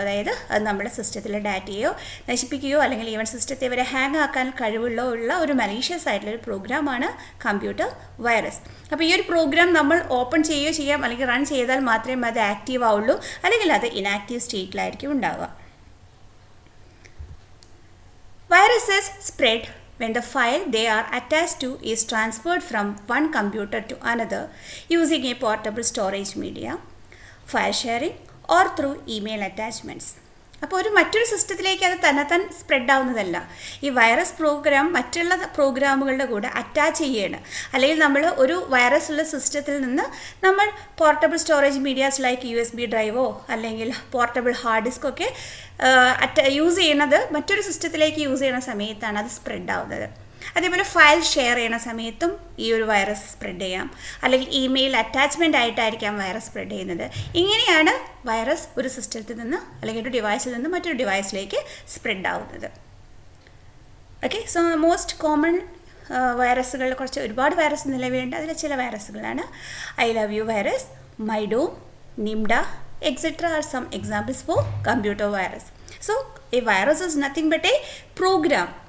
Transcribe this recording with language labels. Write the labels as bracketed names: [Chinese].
[Malayalam] അതായത് അത് നമ്മുടെ സിസ്റ്റത്തിലെ ഡാറ്റയോ നശിപ്പിക്കുകയോ അല്ലെങ്കിൽ ഈവൻ സിസ്റ്റത്തെ വരെ ഹാങ് ആക്കാൻ കഴിവുള്ള ഒരു മലീഷ്യസ് ആയിട്ടുള്ളൊരു പ്രോഗ്രാമാണ് കമ്പ്യൂട്ടർ വൈറസ്. അപ്പോൾ ഈ ഒരു പ്രോഗ്രാം നമ്മൾ ഓപ്പൺ ചെയ്യുകയോ ചെയ്യാം അല്ലെങ്കിൽ റൺ ചെയ്താൽ മാത്രമേ അത് ആക്റ്റീവ് ആവുള്ളൂ, അല്ലെങ്കിൽ അത് ഇനാക്റ്റീവ് സ്റ്റേറ്റിലായിരിക്കും ഉണ്ടാവുക. [English] Viruses spread when the file they are attached to is transferred from one computer to another using a portable storage media, file sharing or through email attachments. [Malayalam] അപ്പോൾ മറ്റൊരു സിസ്റ്റത്തിലേക്ക് അത് തന്നെത്താൻ സ്പ്രെഡ് ആവുന്നതല്ല. ഈ വൈറസ് പ്രോഗ്രാം മറ്റുള്ള പ്രോഗ്രാമുകളുടെ കൂടെ അറ്റാച്ച് ചെയ്യാണ്. അല്ലെങ്കിൽ നമ്മൾ ഒരു വൈറസ് ഉള്ള സിസ്റ്റത്തിൽ നിന്ന് നമ്മൾ portable storage medias like USB ഡ്രൈവോ അല്ലെങ്കിൽ പോർട്ടബിൾ ഹാർഡ് ഡിസ്ക് ഒക്കെ യൂസ് ചെയ്യുന്നത് മറ്റൊരു സിസ്റ്റത്തിലേക്ക് യൂസ് ചെയ്യുന്ന സമയത്താണ് അത് സ്പ്രെഡ് ആവുന്നത്. അതേപോലെ ഫയൽ ഷെയർ ചെയ്യുന്ന സമയത്തും ഈ ഒരു വൈറസ് സ്പ്രെഡ് ചെയ്യാം, അല്ലെങ്കിൽ ഇമെയിൽ അറ്റാച്ച്മെൻ്റ് ആയിട്ടായിരിക്കാം വൈറസ് സ്പ്രെഡ് ചെയ്യുന്നത്. ഇങ്ങനെയാണ് വൈറസ് ഒരു സിസ്റ്റത്തിൽ നിന്ന് അല്ലെങ്കിൽ ഒരു ഡിവൈസിൽ നിന്ന് മറ്റൊരു ഡിവൈസിലേക്ക് സ്പ്രെഡ് ആവുന്നത്. ഓക്കെ, [English] so most common [Malayalam] വൈറസുകൾ ഒരുപാട് വൈറസ് നിലവിലുണ്ട്. അതിൽ ചില വൈറസുകളാണ് I love you virus, മൈഡോം, നിംഡ etc. [English] are some examples for computer virus. So a virus is nothing but a program.